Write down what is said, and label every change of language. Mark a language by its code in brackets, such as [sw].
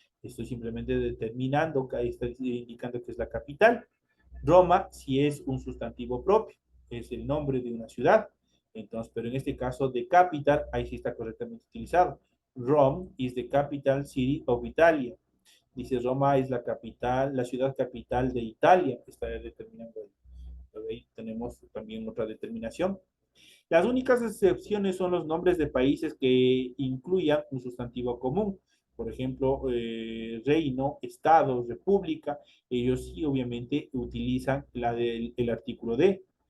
[es] Estoy simplemente determinando, ahí está indicando que es la capital. Roma sí es un sustantivo propio, es el nombre de una ciudad. Entonces, pero en este caso de capital, ahí sí está correctamente utilizado. [en] Rome is the capital city of Italia. [es] Dice Roma es la capital, la ciudad capital de Italia, está determinando ahí. Ahí tenemos también otra determinación. Las únicas excepciones son los nombres de países que incluyan un sustantivo común. Por ejemplo, reino, estado, república, ellos sí obviamente utilizan el artículo de.